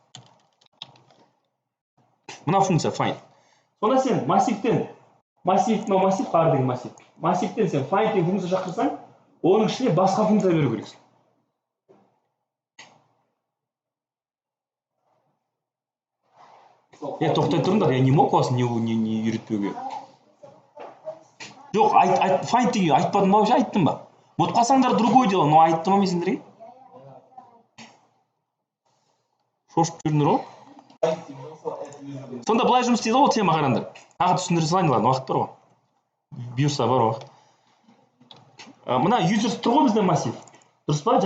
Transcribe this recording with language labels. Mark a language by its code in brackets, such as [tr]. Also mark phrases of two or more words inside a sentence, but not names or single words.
[kk] Мына функция find. Сонда сен массивтен, мынау массив, қар деген массив. Массивтен сен find деген функция шақырсаң, оның ішіне басқа функция беру керексің. Тоқтай тұрыңдар, [ru] я не мог вас не үйретпеуге. [kk] Жоқ, find деген айтпадым ба, вообще айттым ба? Вот қалсаңдар [ru] другой дело, [kk] но айттым ба мен сендерге? Шошып жүрдіңдер ғой? Сонда былай жұмыс істейді ғой тема, қараңдар. Тағы түсіндіре салайын, ладно, уақыт бар ғой. Бұйырса бар уақыт. Мына users тұр ғой бізде массив. Дұрыс па?